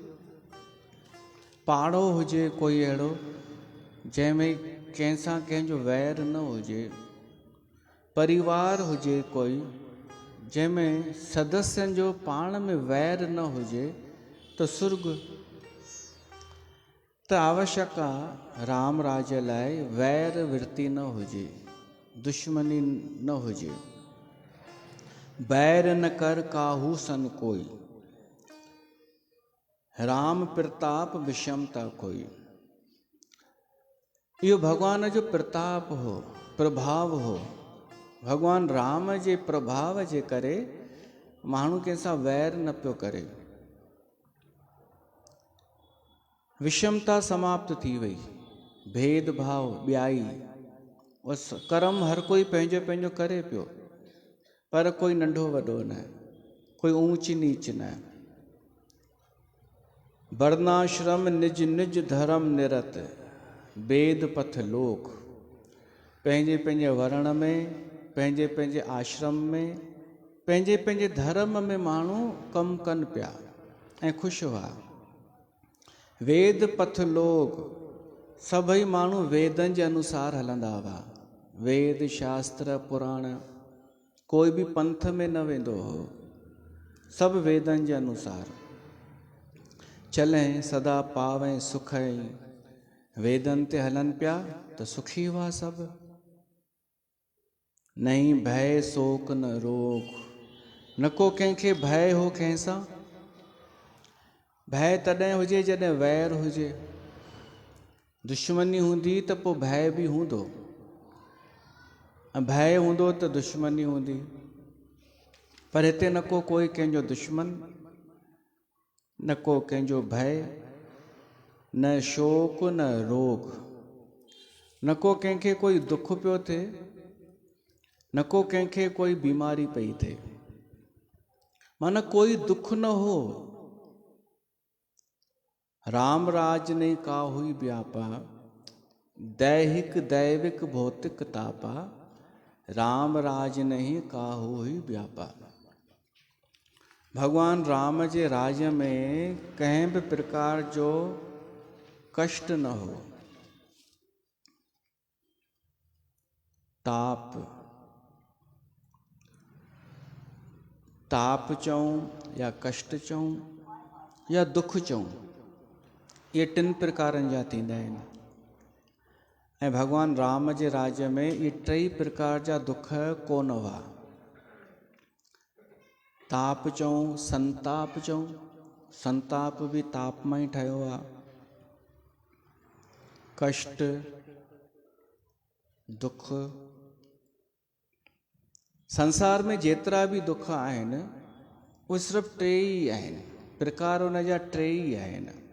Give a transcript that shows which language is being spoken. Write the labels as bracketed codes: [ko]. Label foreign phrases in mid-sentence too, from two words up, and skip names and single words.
[sd] पाड़ो हुजे कोई अहिड़ो जंहिंमें कंहिंसां कंहिंजो वैर न हुजे, परिवार हुजे कोई जंहिंमें सदस्यनि जो पाण में वैर न हुजे त सुर्ग। त आवश्यक आहे राम राज्य लाइ वैर वृत्ति न हुजे, दुश्मनी न हुजे। [awa] बैर न कर काहू सन कोई, राम प्रताप विषमता कोई। [sd] इहो भगवान जो प्रताप हो, प्रभाव हो। भगवान राम जे प्रभाव जे करे माण्हू कंहिंसां वैर न पियो करे। विषमता समाप्त थी वई, भेदभाव ॿियाई। बस कर्म हर कोई पंहिंजो पंहिंजो करे पियो, पर कोई नंढो वॾो न, कोई ऊंच नीच न। [awa] वर्णाश्रम निज निज धर्म निरत, वेद पथ लोक। [sd] पंहिंजे पंहिंजे वर्ण में, पंहिंजे पंहिंजे आश्रम में, पंहिंजे पंहिंजे धर्म में माण्हू कमु कनि पिया ऐं ख़ुशि हुआ। [awa] वेद पथ लोक, [sd] सभई माण्हू वेदनि जे अनुसार हलंदा हुआ। वेद शास्त्र पुराण, कोई बि पंथ में न वेंदो हो, सभु वेदनि जे अनुसार। [awa] चलें सदा पावें सुख, [sd] वेदनि ते हलनि पिया त सुखी हुआ सभु। [awa] नहीं भय शोक न रोग, [sd] न को कंहिंखे भय हो कंहिंसां। भय तॾहिं हुजे जॾहिं वैर हुजे, दुश्मनी हूंदी त पोइ भय बि हूंदो, ऐं भय हूंदो त दुश्मनी हूंदी। पर हिते न को कोई कंहिंजो दुश्मन, न को कंहिंजो भय, न शोक न रोग। न को कंहिंखे कोई दुख पियो थिए, न को कंहिंखे कोई बीमारी पई थिए, माना कोई दुख न हो। [awa] राम राज ने का हुई व्यापा, दैहिक दैविक भौतिक तापा। राम राज नहीं का हुई व्यापा। [sd] भगवान राम जे राज्य में कंहिं भी प्रकार जो कष्ट न हो। ताप, ताप चऊं या कष्ट चऊं या दुख चऊं, ये 3 प्रकारनि जा थींदा आहिनि। ऐं भगवान राम जे राज्य में ये 3 प्रकार जा दुख कोन हुआ। ताप चऊं, संताप चऊं, संताप भी ताप में ही ठहियो आहे। कष्ट, दुख, संसार में जेतिरा भी दुख आहिनि उहे सिर्फ़ु 3 ई आहिनि, प्रकार उन जा 3 ई आहिनि।